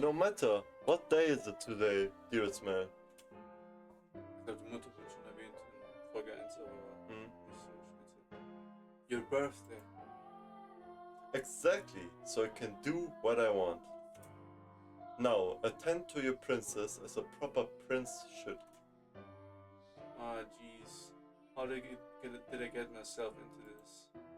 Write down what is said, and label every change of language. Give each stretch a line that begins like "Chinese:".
English: No matter, what day is it today, dearest Mel?
German: Ich glaube, die Mutter wird schon erwähnt in Folge 1, aber Mm. nicht so speziell.
English: Your birthday. Exactly, so I can do what I want. Now, attend to your princess as a proper prince should. Ah, jeez. How did I get myself into this?